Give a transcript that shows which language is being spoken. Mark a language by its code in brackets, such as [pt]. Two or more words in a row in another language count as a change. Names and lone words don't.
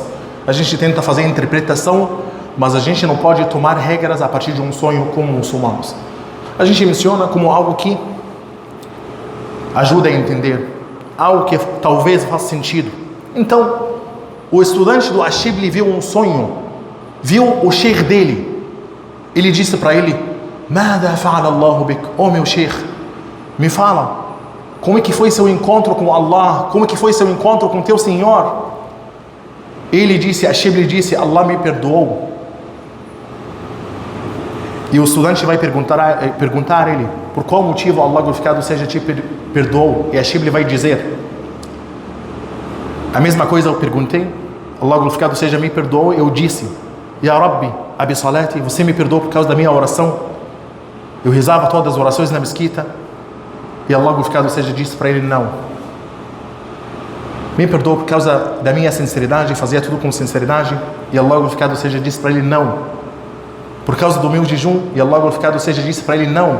[pt] A gente tenta fazer a interpretação, mas a gente não pode tomar regras a partir de um sonho como muçulmanos. A gente menciona como algo que ajuda a entender, algo que talvez faça sentido. Então, o estudante do Ashibli viu um sonho, viu o sheikh dele. Ele disse para ele: [ar] ماذا فعل الله بك? [pt] Oh meu sheikh, me fala, como é que foi seu encontro com Allah? Como é que foi seu encontro com teu Senhor? Ele disse, Ashibli disse: Allah me perdoou. E o estudante vai perguntar a ele: por qual motivo Allah glorificado seja te perdoou? E Ashibli vai dizer: a mesma coisa eu perguntei, Allah glorificado seja me perdoou. Eu disse: [ar] يا رب أبصلاتي, [pt] você me perdoou por causa da minha oração? Eu rezava todas as orações na mesquita. E Allah glorificado seja disse para ele: não. Me perdoou por causa da minha sinceridade, fazia tudo com sinceridade. E Allah glorificado seja disse para ele: não. Por causa do meu jejum, e Allah glorificado seja disse para ele: não.